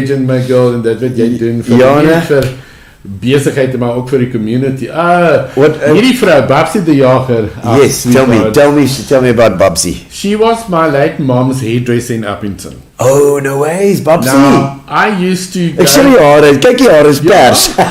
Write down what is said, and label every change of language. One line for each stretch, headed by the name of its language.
English: legend, my girl,
Afrikaans: en dit wat jy doen vir Ja, nie nee. net vir besigheid maar ook vir die community.
English: What,
Afrikaans: Hierdie vrou, Babsie de Jager.
English: Yes, tell me about Bubsy. She was my late mom's hairdresser in Uppington. Oh, no ways, Bubsy. Now, I used to go...
Afrikaans: Ek sien die hare, kyk die hare is pers.